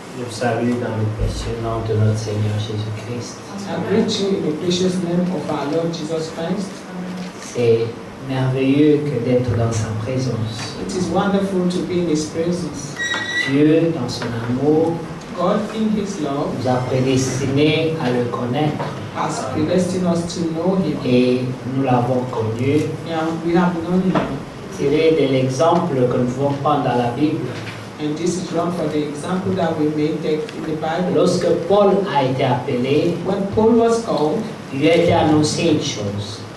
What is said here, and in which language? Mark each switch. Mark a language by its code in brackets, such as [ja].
[fr] Salue dans le précieux nom de notre Seigneur Jésus-Christ. [en] I greet you in the precious name of our Lord Jesus Christ. [fr] C'est merveilleux que d'être dans sa présence. [en] It is wonderful to be in His presence. [fr] Dieu, dans son amour, [en] God in His love, [fr] nous a prédestinés à le connaître. [en] Has predestined us to know Him. [fr] Et nous l'avons connu. [en] Yeah, we have known Him. [fr] Tiré de l'exemple que nous pouvons prendre dans la Bible. [en] And this is wrong for the example that we may take in the Bible. [fr] Lorsque Paul a été appelé, [en] when Paul was called, [fr] il lui a été annoncé une chose.